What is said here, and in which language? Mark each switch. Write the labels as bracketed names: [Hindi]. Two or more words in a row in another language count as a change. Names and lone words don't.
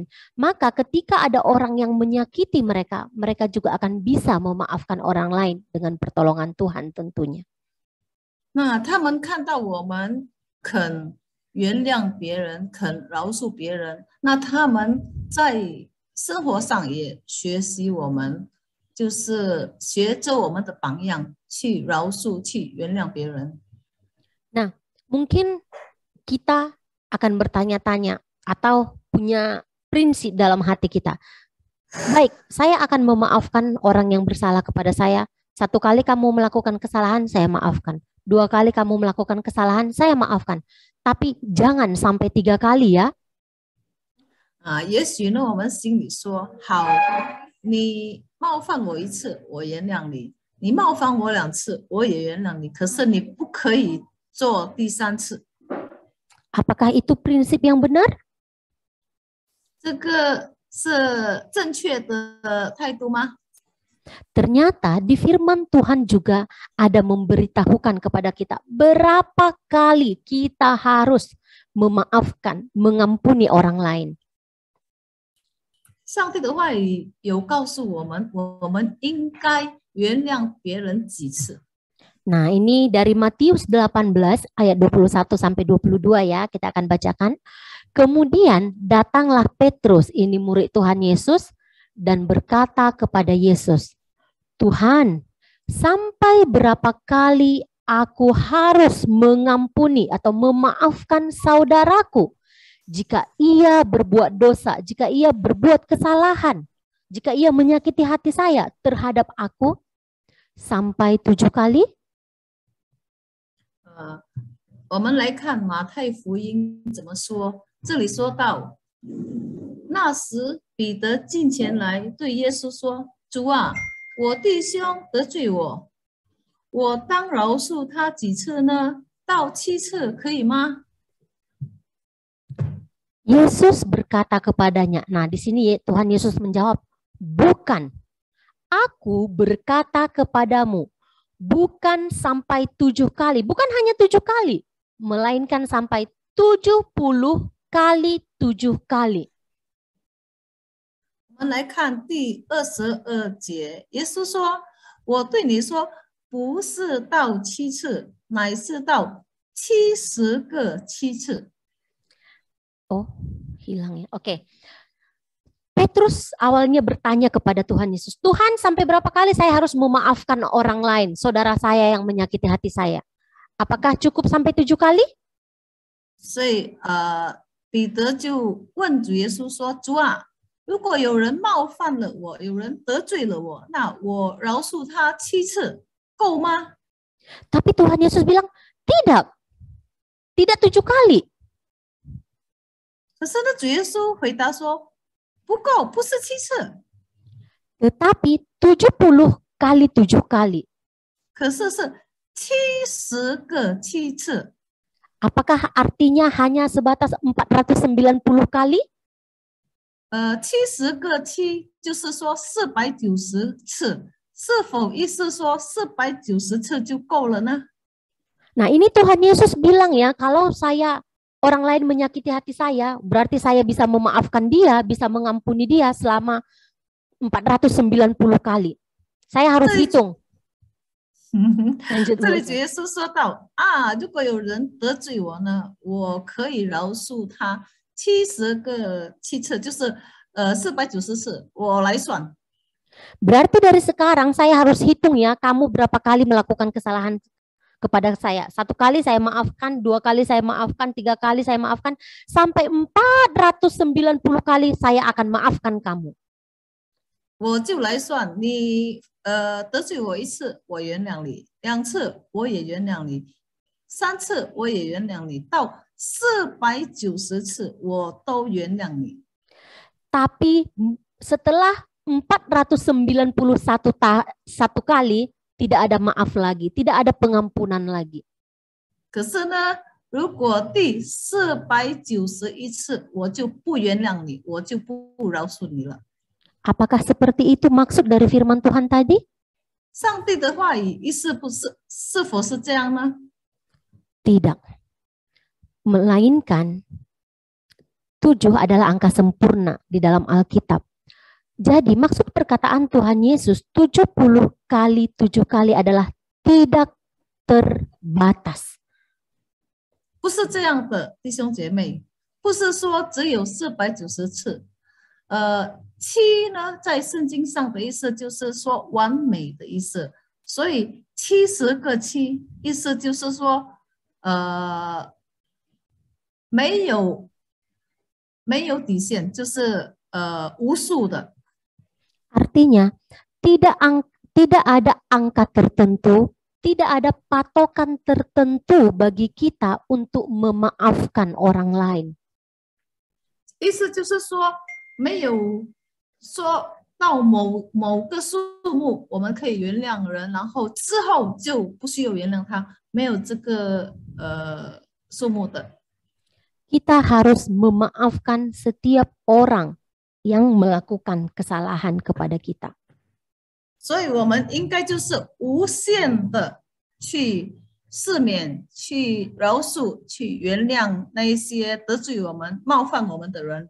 [Indonesian] Maka ketika ada orang yang menyakiti mereka, mereka juga akan bisa memaafkan orang lain dengan pertolongan Tuhan tentunya. [Chinese] 那他们看到我们肯原谅别人，肯饶恕别人，那他们在生活上也学习我们，就是学着我们的榜样去饶恕、去原谅别人。 [Indonesian] Nah, mungkin kita akan bertanya-tanya atau punya prinsip dalam hati kita. Baik, saya akan memaafkan orang yang bersalah kepada saya. 1 kali kamu melakukan kesalahan, saya maafkan. 2 kali kamu melakukan kesalahan, saya maafkan. Tapi jangan sampai 3 kali ya. [Chinese] 也许呢，我们心里说好，你冒犯我1次，我原谅你；你冒犯我2次，我也原谅你。可是你不可以做第3次。 [Indonesian] Apakah itu prinsip yang benar? [Chinese] 这个是正确的态度吗？ [Indonesian] Ternyata di firman Tuhan juga ada memberitahukan kepada kita berapa kali kita harus memaafkan, mengampuni orang lain. [Chinese] 上帝的话语有告诉我们，我们应该原谅别人几次。 [Indonesian] Nah, ini dari Matius 18 ayat 21 sampai 22 ya, kita akan bacakan. Kemudian datanglah Petrus, ini murid Tuhan Yesus, dan berkata kepada Yesus, Tuhan, sampai berapa kali aku harus mengampuni atau memaafkan saudaraku jika ia berbuat dosa, jika ia berbuat kesalahan, jika ia menyakiti hati saya terhadap aku? Sampai 7 kali? [Chinese] 我们来看马太福音怎么说。这里说到，那时彼得近前来对耶稣说：“主啊，我弟兄得罪我，我当饶恕他几次呢？到7次可以吗？” [Indonesian] Yesus berkata kepadanya. Nah, di sini Tuhan Yesus menjawab, bukan. Aku berkata kepadamu, bukan sampai 7 kali, bukan hanya 7 kali, melainkan sampai 70 kali 7 kali. [Chinese] 我们来看第22节，耶稣说：“我对你说，不是到7次，乃是到70个7次。” [Indonesian] Oh, hilang ya. Oke. Petrus awalnya bertanya kepada Tuhan Yesus, Tuhan sampai berapa kali saya harus memaafkan orang lain, saudara saya yang menyakiti hati saya? Apakah cukup sampai 7 kali? [Chinese] 所以彼得就问主耶稣说：“主啊，如果有人冒犯了我，有人得罪了我，那我饶恕他7次，够吗？” [Indonesian] Tapi Tuhan Yesus bilang, tidak. Tidak 7 kali. [Chinese] 可是呢，主耶稣回答说：“不够，不是7次， [Indonesian] Tetapi 70 kali 7 kali. [Chinese] 可是是70个7次。 [Indonesian] Apakah artinya hanya sebatas 490 kali? [Chinese] 70 个7就是说490次，是否意思说490次就够了呢？ [Indonesian] Nah, ini Tuhan Yesus bilang ya, kalau orang lain menyakiti hati saya, berarti saya bisa memaafkan dia, bisa mengampuni dia selama 490 kali. Saya harus hitung. [Chinese] 这里主耶稣说到如果有人得罪我呢，我可以饶恕他70个7次，就是490次，我来算。 [Indonesian] Berarti dari sekarang saya harus hitung ya, kamu berapa kali melakukan kesalahan kepada saya. 1 kali saya maafkan, 2 kali saya maafkan, 3 kali saya maafkan, sampai 490 kali saya akan maafkan kamu. [Chinese] 我就来算，你得罪我1次，我原谅你；2次我也原谅你；3次我也原谅你，到490次我都原谅你。 [Indonesian] Tapi setelah 491 kali tidak ada maaf lagi, tidak ada pengampunan lagi. [Chinese] 可是呢，如果第491次我就不原谅你，我就不饶恕你了。 [Indonesian] Apakah seperti itu maksud dari firman Tuhan tadi? [Chinese] 上帝的话语意思是否是这样呢？ [Indonesian] Tidak. Melainkan 7 adalah angka sempurna di dalam Alkitab. Jadi maksud perkataan Tuhan Yesus 70 kali 7 kali adalah tidak terbatas. [Chinese] 不是这样的，弟兄姐妹，不是说只有490次。7呢，在圣经上的意思就是说完美的意思，所以70个7意思就是说，没有底线，就是无数的。 [Indonesian] Artinya tidak ada angka tertentu, tidak ada patokan tertentu bagi kita untuk memaafkan orang lain. [Chinese] 意思就是说，没有说到某个数目我们可以原谅人，然后之后就不需要原谅他，没有这个数目的。 [Indonesian] Kita harus memaafkan setiap orang yang melakukan kesalahan kepada kita. [Chinese] 所以我们应该就是无限的去赦免、去饶恕、去原谅那一些得罪我们、冒犯我们的人。